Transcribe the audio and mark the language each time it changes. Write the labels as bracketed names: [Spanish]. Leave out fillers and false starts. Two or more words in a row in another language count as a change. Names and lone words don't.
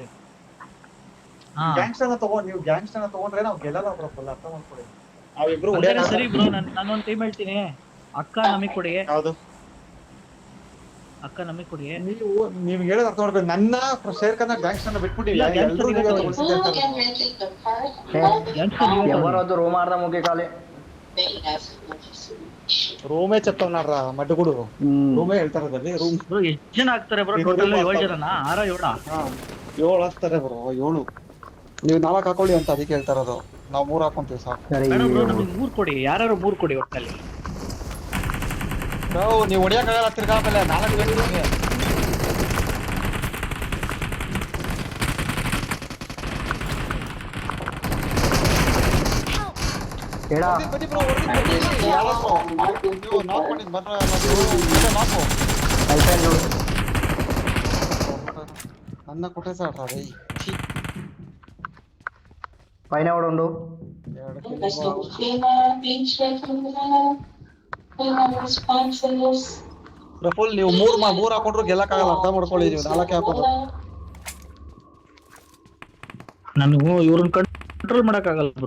[Kannada] ಹಾ ಗ್ಯಾಂಗ್ಸ್ಟರ್ನ ನೀವು ಗ್ಯಾಂಗ್ಸ್ಟರ್ನ ತಗೊಂಡ್ರೆ ನಾವು ಗೆಲ್ಲಲ್ಲ ಬ್ರೋ. ಫುಲ್ ಅರ್ಥ ಮಾಡ್ಕೊಳ್ಳಿ. ನಾವಿಬ್ರು ಸರಿ ಬ್ರೋ, ನಾನು ಒಂದು ಟೀಮ್ ಹೇಳ್ತೀನಿ. ಅಕ್ಕ ನಮಗೆ ಕೊಡಿ. ಯಾವುದು ಅಕ್ಕ ನಮಗೆ ಕೊಡಿ. ನೀವು ಹೇಳೋದು ಅರ್ಥ ಮಾಡ್ಕೊಳ್ಳಿ. ನನ್ನ ಶೇರ್ಖಾನ ಗ್ಯಾಂಗ್ಸ್ಟರ್ನ ಬಿಟ್ಬಿಟ್ಟಿವಿ. [Telugu] ఎవరొద్దు రూమ్ ఆడదాం ఒకే కాలే [Kannada] ರೂಮೇ [Telugu] చెప్తున్నాడ్ర మడ్డుగుడు [Kannada] ರೂಮೇ ಹೇಳ್ತಾರದಲ್ಲಿ. ರೂಮ್ ಬ್ರೋ ಎಷ್ಟು ಜನ ಆಗ್ತಾರೆ ಬ್ರೋ? ಟೋಟಲ್ 7 ಜನನಾ 6 7 7 ಆಗ್ತಾರೆ ಬ್ರೋ. 7 ನೀವು 4 ಹಾಕೊಳ್ಳಿ ಅಂತ ಅದಕ್ಕೆ ಹೇಳ್ತಾ ಇರೋದು. ನಾವು 3 ಹಾಕೊಂತೀವಿ ಸಾಕು. ಬೇಡ ಬ್ರೋ, ನಮಗೆ 3 ಕೊಡಿ. ಯಾರು 3 ಕೊಡಿ ಒಟ್ಟಲ್ಲಿ. ನೀವು ಹೊಡಿಯಕ್ಕಾಗಲ್ಲ ತಿರ್ಗಾ. ಆಮೇಲೆ 4 ಬೇಕು ನಿಮಗೆ. [Telugu] ఏడా [Kannada] ಬನ್ನಿ ಬ್ರೋ, ನೀವು ನಾಕ್ ಮಾಡಿದ್ ಬಂದ್ರೆ ನಾಕು [Telugu] అయిపోయింది చూడు. [Kannada] ನನ್ನ ಕೊಟ್ಟೇಸಾಡ್ರ ರೈ. [Telugu] పైన ఎవడు ఉండు. [Kannada] ಫುಲ್ ನೀವು 3 ಹಾಕೊಂಡ್ರು ಗೆಲ್ಲಕ್ಕಾಗಲ್ಲ. ಅರ್ಥ ಮಾಡ್ಕೊಳ್ಳಿ. ನೀವು 4 ಹಾಕೋದು. ನನಗೂ ಇವ್ರನ್ನ ಕಂಟ್ರೋಲ್ ಮಾಡಕ್ಕಾಗಲ್ಲ ಬ್ರೋ.